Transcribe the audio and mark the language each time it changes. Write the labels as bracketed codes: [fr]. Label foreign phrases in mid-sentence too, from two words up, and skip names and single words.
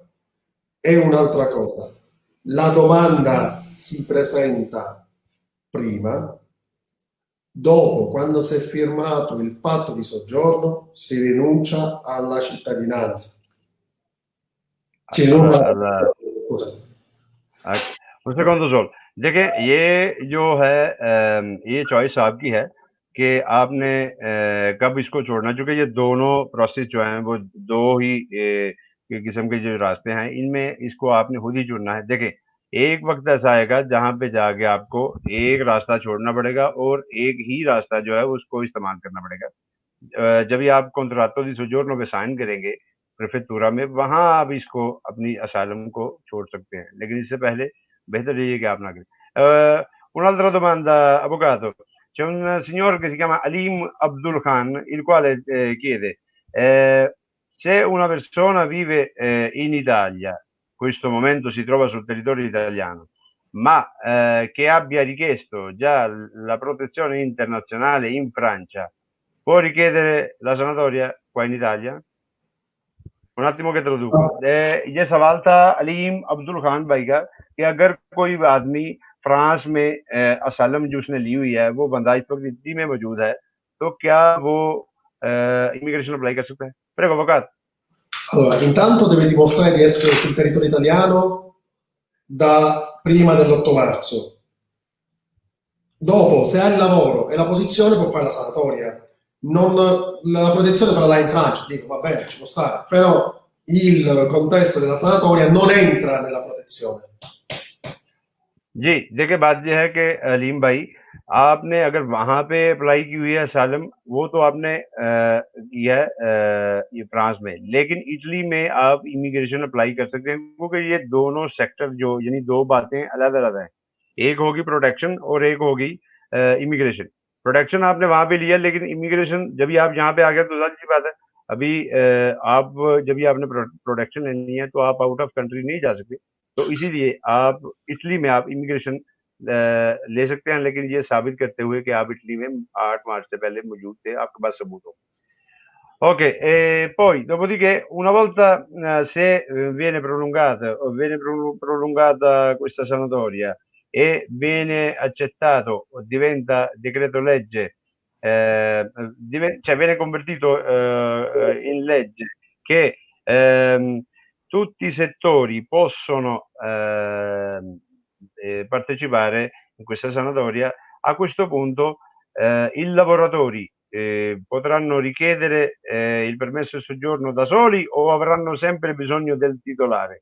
[it] E un'altra cosa, la domanda si presenta prima, dopo, quando si è firmato il patto di soggiorno, si rinuncia alla cittadinanza. Si rinuncia alla... Scusa. un secondo solo, [ur] دیکھیے یہ جو ہے یہ چوائس آپ کی ہے کہ آپ نے کب اس کو چھوڑنا، چونکہ یہ دونوں پروسیس جو ہیں وہ دو ہی قسم کے جو راستے ہیں، ان میں اس کو آپ نے خود ہی چننا ہے. دیکھیے، ایک وقت ایسا آئے گا جہاں پہ جا کے آپ کو ایک راستہ چھوڑنا پڑے گا اور ایک ہی راستہ جو ہے اس کو استعمال کرنا پڑے گا. جب یہ آپ [it] contratto di soggiorno [ur] پہ سائن کریں گے پریفیکٹورا میں، وہاں آپ اس کو اپنی اسائلم کو چھوڑ سکتے ہیں، لیکن اس سے پہلے better [it] è che [ur] apna. [it] Un'altra domanda, avvocato. C'è un signore che si chiama Alim Abdul Khan, il quale chiede se una persona vive in Italia, in questo momento si trova sul territorio italiano, ma che abbia richiesto già la protezione internazionale in Francia, può richiedere la sanatoria qua in Italia? Un attimo che traduco, [ur] یہ سوال تھا علیم عبدالخان بھائی کا کہ اگر کوئی آدمی فرانس میں اسلم جو اس نے لی ہوئی ہے، وہ بندہ اس وقت اٹلی میں موجود ہے، تو کیا وہ [en] immigration apply [ur] کر سکتا ہے? [it] Prego, avvocato. Allora, intanto deve dimostrare di essere sul territorio italiano da prima dell'8 marzo. Dopo, se ha il lavoro e la posizione, può fare la sanatoria. Non, la protezione parla in Francia, dico va bene, ci può stare, però il contesto della sanatoria non entra nella protezione. [ur] جی، دیکھیے بات یہ ہے کہ علیم بھائی، آپ نے اگر وہاں پہ اپلائی کی ہوئی ہے اسالم، وہ تو آپ نے کیا ہے یہ فرانس میں، لیکن اٹلی میں آپ [en] immigration apply [ur] کر سکتے ہیں، کیونکہ یہ دونوں سیکٹر جو یعنی دو باتیں الگ الگ ہیں. ایک ہوگی پروٹیکشن اور ایک ہوگی امیگریشن. پروٹیکشن آپ نے وہاں پہ لیا، لیکن امیگریشن جب بھی آپ یہاں پہ آ گئے تو ظاہر سی بات ہے، ابھی آپ جب بھی آپ نے پروٹیکشن لینی ہے تو آپ [en] out of country [ur] نہیں جا سکتے، تو اسی لیے آپ اٹلی میں آپ امیگریشن لے سکتے ہیں، لیکن یہ ثابت کرتے ہوئے کہ آپ اٹلی میں 8 مارچ سے پہلے موجود تھے، آپ کے پاس ثبوت ہو. [it] Ok, e poi dopodiché una volta se viene prolungata questa sanatoria e viene accettato o diventa decreto legge, cioè viene convertito in legge che tutti i settori possono partecipare in questa sanatoria, a questo punto i lavoratori potranno richiedere il permesso di soggiorno da soli o avranno sempre bisogno del titolare?